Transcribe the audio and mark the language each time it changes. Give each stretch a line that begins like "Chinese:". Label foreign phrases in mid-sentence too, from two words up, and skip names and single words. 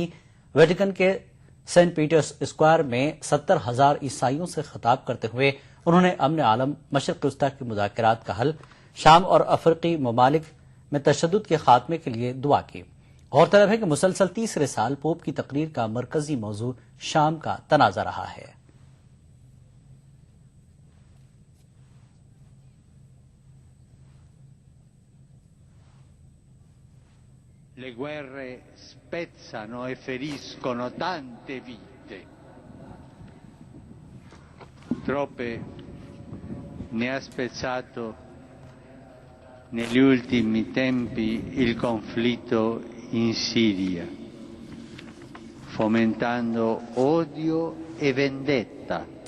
Urdu: ویٹیکن کے سینٹ پیٹرز اسکوائر میں 70,000 عیسائیوں سے خطاب کرتے ہوئے انہوں نے امن عالم مشرق وسطی کے مذاکرات کا حل، شام اور افریقی ممالک میں تشدد کے خاتمے کے لیے دعا کی۔ غورطلب ہے کہ مسلسل تیسرے سال پوپ کی تقریر کا مرکزی موضوع شام کا تنازع رہا ہے۔
Italian: Le guerre spezzano e feriscono tante vite. Troppe ne ha spezzato negli ultimi tempi il conflitto in Siria, fomentando odio e vendetta.